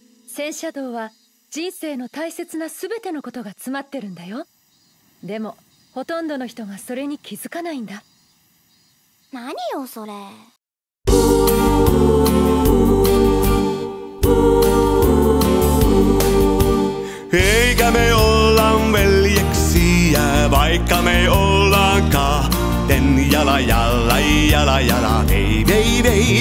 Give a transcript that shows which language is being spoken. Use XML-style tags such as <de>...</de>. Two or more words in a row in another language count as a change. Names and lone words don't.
<ja>戦車道は人生の大切な全てのことが詰まってるんだよ。でもほとんどの人がそれに気づかないんだ。何よそれ。</ja> <fi>Eikä me ollaan veljeksiä, vaikka me ollaan kahden jala, vei.</fi>